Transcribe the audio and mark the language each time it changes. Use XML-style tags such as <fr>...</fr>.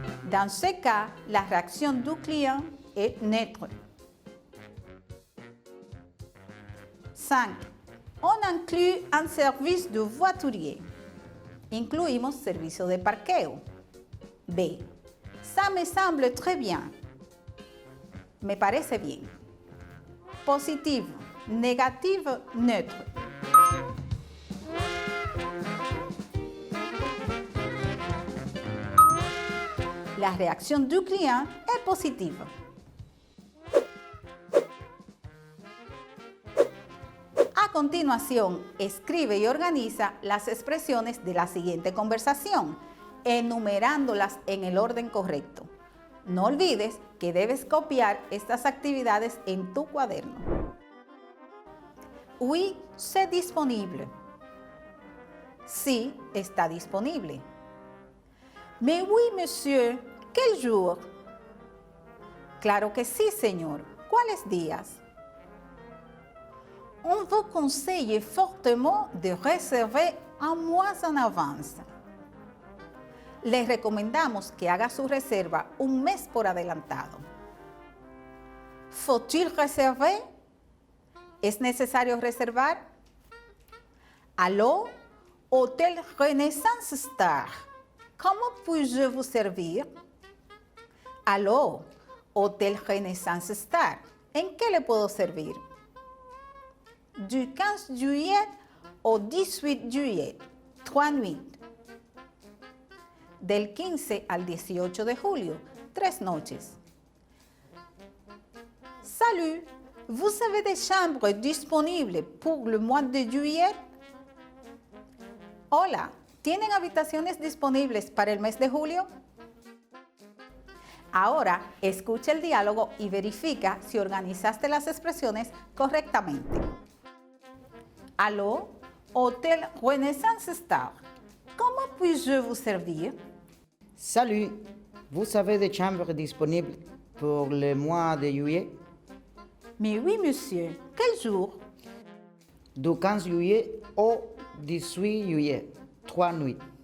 <fr>Dans ce cas, la réaction du client est neutre. 5. On inclut un service de voiturier.</fr> <es>Incluimos servicio de parqueo.</es> <fr>B. Ça me semble très bien.</fr> <es>Me parece bien.</es> <fr>Positif, négatif, neutre. La réaction du client est positive.</fr> <es>A continuación, escribe y organiza las expresiones de la siguiente conversación, enumerándolas en el orden correcto. No olvides que debes copiar estas actividades en tu cuaderno.</es> <fr>Oui, c'est disponible.</fr> <es>Sí, está disponible.</es> <fr>Mais oui, monsieur, quel jour?</fr> <es>Claro que sí, señor. ¿Cuáles días?</es> <fr>On vous conseille fortement de réserver un mois en avance.</fr> <es>Les recomendamos que haga su reserva un mes por adelantado.</es> <fr>Faut-il réserver?</fr> <es>¿Es necesario reservar?</es> <fr>Allô, Hôtel Renaissance Star. ¿Cómo puis-je vous servir? Allô, Hôtel Renaissance Star.</fr> <es>¿En qué le puedo servir?</es> <fr>Du 15 juillet au 18 juillet, 3 nuits.</fr> <es>Del 15 al 18 de julio, 3 noches.</es> <fr>Salut, vous avez des chambres disponibles pour le mois de juillet?</fr> <es>Hola, ¿tienen habitaciones disponibles para el mes de julio? Ahora, escucha el diálogo y verifica si organizaste las expresiones correctamente.</es> <fr>Allô, Hôtel Renaissance Star. Comment puis-je vous servir? Salut, vous avez des chambres disponibles pour le mois de juillet? Mais oui, monsieur. Quel jour? Du 15 juillet au 18 juillet, 3 nuits.</fr>